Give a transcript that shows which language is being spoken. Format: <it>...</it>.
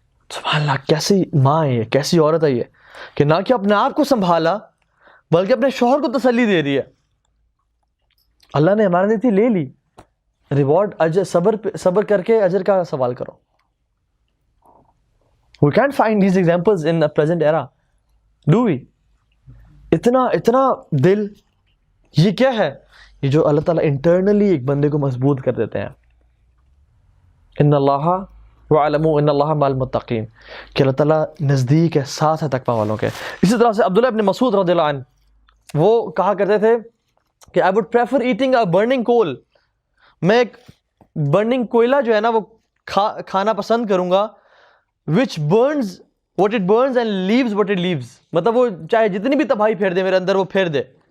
<ur>سبحان اللہ, کیسی ماں ہے, کیسی عورت ہے یہ, کہ نہ کہ اپنے آپ کو سنبھالا بلکہ اپنے شوہر کو تسلی دے دی ہے. اللہ نے امانت دی تھی, لے لی, ریوارڈ اجر, صبر کر کے اجر کا سوال کرو.</ur> <en>We can't find these examples in the present era, do we?</en> <ur>اتنا دل، یہ کیا ہے؟ یہ جو اللہ تعالیٰ انٹرنلی ایک بندے کو مضبوط کر دیتے ہیں.</ur> <ar>ان اللہ وَاعْلَمُوا ان اللہ مع المتقین،</ar> <ur>کہ اللہ تعالیٰ نزدیک ہے، ساتھ ہے تقویٰ والوں کے. اسی طرح سے عبداللہ ابن مسعود رضی اللہ عنہ وہ کہا کرتے تھے کہ</ur> <en>I would prefer eating a burning coal،</en> <ur>میں ایک برننگ کوئلہ جو ہے نا وہ کھانا پسند کروں گا</ur> <en>which burns what it burns and leaves what it leaves،</en> <ur>مطلب وہ چاہے جتنی بھی تباہی پھیر دے میرے اندر وہ پھیر دے،</ur>